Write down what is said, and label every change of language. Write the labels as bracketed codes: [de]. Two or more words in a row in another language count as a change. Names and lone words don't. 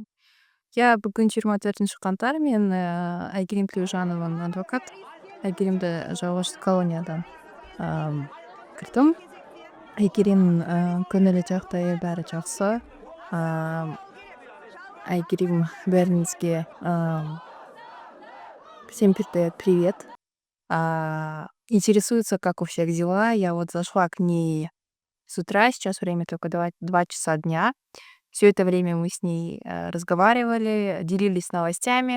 [kk] Я бүгін 24 қаңтар, мен Айгерім Тілеужанованың адвокат. Айгеримді жалғыз колониядан кірдім. Айгерім көңілі жағдайы бәрі жақсы. [ru] Ам, Айгерім [kk] бәріңізге [ru] всем передает привет. Интересуется, как у всех дела. Я вот зашла к ней с утра, сейчас время только 2 часа дня. Все это время мы с ней разговаривали, делились новостями.